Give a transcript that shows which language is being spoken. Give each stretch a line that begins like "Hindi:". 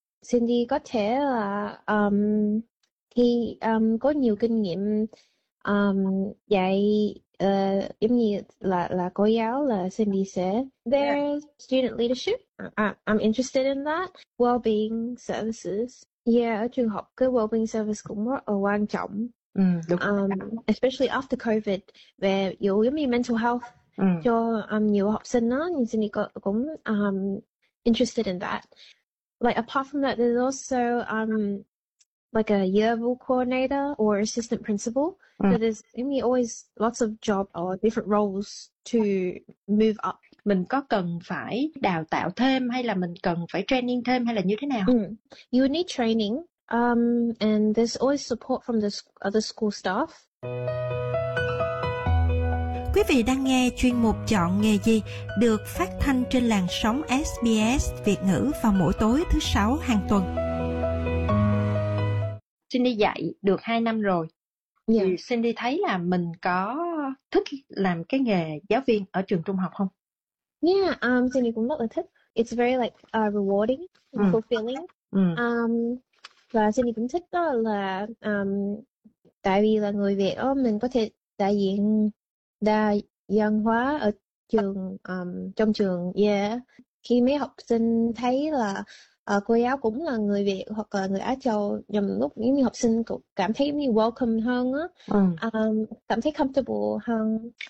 Vietnamese: Cindy có thể là khi có nhiều kinh nghiệm dạy, giống như là cô giáo, là Cindy sẽ
English: there student leadership. I'm interested in that well-being services.
Vietnamese: Ở trường học cái well-being service cũng rất là quan trọng, Đúng rồi.
English: especially after COVID,
Vietnamese: về dù giống như
English: mental health
Vietnamese: cho nhiều học sinh đó, nhưng Cindy cũng
English: interested in that. Like apart from that, there's also like a yearbook coordinator or assistant principal. So there's always lots of job or different roles to move up.
Vietnamese: Mình có cần phải đào tạo thêm hay là mình cần phải training thêm hay là như thế nào?
English: You need training, and there's always support from the other school staff.
Vietnamese: Quý vị đang nghe chuyên mục Chọn nghề gì được phát thanh trên làn sóng SBS Việt ngữ vào mỗi tối thứ sáu hàng tuần. Cindy dạy được 2 năm rồi. Thì Cindy thấy là mình có thích làm cái nghề giáo viên ở trường trung học không? Cindy cũng rất là thích.
English: It's very like rewarding and fulfilling.
Vietnamese: Và Cindy cũng thích đó là tại vì là người Việt đó, mình có thể đại diện đa văn hóa ở trường, trong trường. Khi mấy học sinh thấy là cô giáo cũng là người Việt hoặc là người Á Châu, nhằm lúc những học sinh cũng cảm thấy như welcome hơn á, cảm thấy comfortable hơn.